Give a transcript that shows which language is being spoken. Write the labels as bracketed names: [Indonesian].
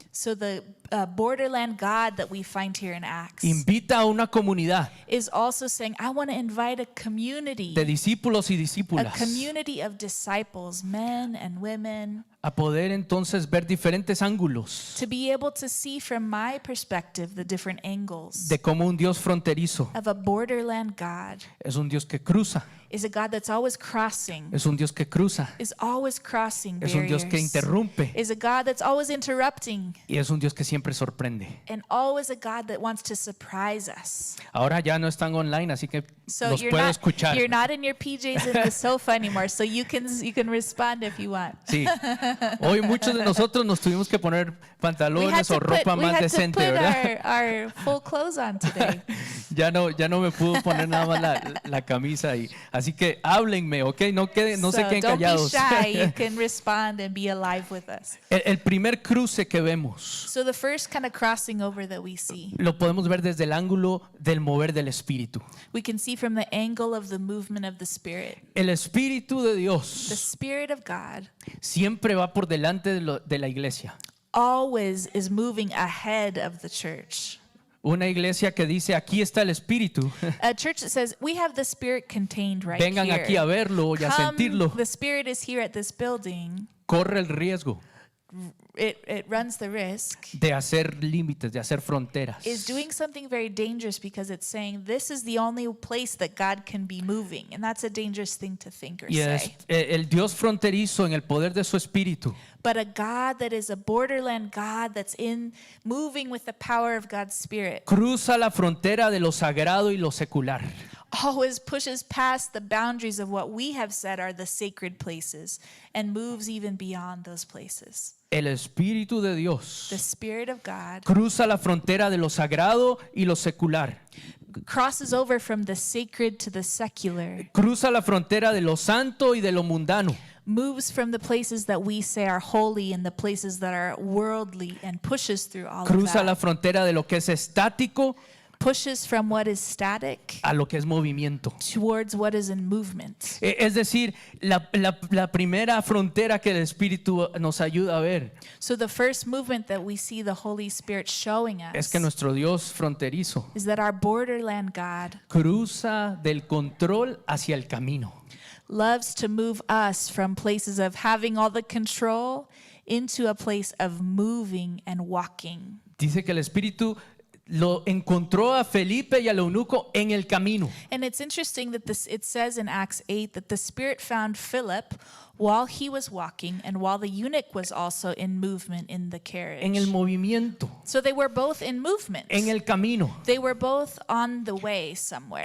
[English] So the borderland God that we find here in Acts [Spanish] invita a una comunidad [English] is also saying, I want to invite a community, [Spanish] de discípulos y [English] a [Spanish] discípulas [English] community of disciples, men and women, [Spanish] a poder entonces ver diferentes ángulos [English] to be able to see from my perspective the different angles [Spanish] de cómo un Dios fronterizo [English] of a borderland God [Spanish] es un Dios que cruza, [English] is a God that's always crossing, [Spanish] es un Dios que cruza, [English] is always crossing [Spanish] es un Dios que [English] barriers, [Spanish] interrumpe [English] is a God that's always interrupting, [Spanish] y es un Dios que siempre sorprende. [English] and always a God that wants to surprise us. [Spanish] Ahora ya no están online, así que [English] So [Spanish] los puedo escuchar. [English] you're not in your PJs in the sofa anymore, so you can respond if you want. [Spanish] Sí. Hoy muchos de nosotros nos tuvimos que poner pantalones o ropa [English] we [Spanish] más [English] had to [Spanish] decente, [English] put [Spanish] ¿verdad? [English] our full clothes on today. [Spanish] Ya no me pudo poner nada más la camisa ahí. Así que háblenme, ¿ok? No se [English] So [Spanish] queden [English] don't be [Spanish] callados. [English] shy. You can respond and be alive with us. [Spanish] El primer cruce que vemos [English] So the first kind of crossing over that we see, [Spanish] lo podemos ver desde el ángulo del mover del Espíritu. [English] we can see from the angle of the movement of the Spirit. [Spanish] El Espíritu de [English] The [Spanish] Dios [English] Spirit of God [Spanish] siempre va por delante de la iglesia. [English] always is moving ahead of the church. [Spanish] Una iglesia que dice, aquí está el Espíritu, [English] A church that says, we have the Spirit contained right [Spanish] vengan [English] here. [Spanish] aquí a verlo y a [English] Come, [Spanish] sentirlo. [English] the Spirit is here at this building. [Spanish] Corre el riesgo [English] It runs the risk. [Spanish] de hacer límites, de hacer fronteras. [English] Is doing something very dangerous because it's saying this is the only place that God can be moving, and that's a dangerous thing to think or [Spanish] Y [English] say. [Spanish] el Dios fronterizo en el poder de su Espíritu [English] But a God that is a borderland God that's in moving with the power of God's Spirit [Spanish] cruza la frontera de lo sagrado y lo secular. [English] always pushes past the boundaries of what we have said are the sacred places and moves even beyond those places. [Spanish] El Espíritu de Dios [English] The Spirit of God [Spanish] cruza la frontera de lo sagrado y lo secular. [English] crosses over from the sacred to the secular, [Spanish] Cruza la frontera de lo santo y de lo mundano. [English] moves from the places that we say are holy and the places that are worldly, and pushes through all of [Spanish] Cruza la [English] that. [Spanish] frontera de lo que es estático [English] pushes from what is static [Spanish] a lo que es movimiento. [English] towards what is in movement. [Spanish] Es decir, la primera frontera que el Espíritu nos ayuda a ver [English] So the first movement that we see the Holy Spirit showing [Spanish] es [English] us [Spanish] que nuestro Dios fronterizo [English] is that our borderland God [Spanish] cruza del control hacia el camino. [English] loves to move us from places of having all the control into a place of moving and walking. [Spanish] Dice que el Espíritu lo encontró a Felipe y al eunuco en el camino. [English] And it's interesting that it says in Acts 8 that the Spirit found Philip while he was walking and while the eunuch was also in movement in the carriage. [Spanish] En el movimiento, [English] So they were both in movement. [Spanish] en el camino, [English] They were both on the way somewhere.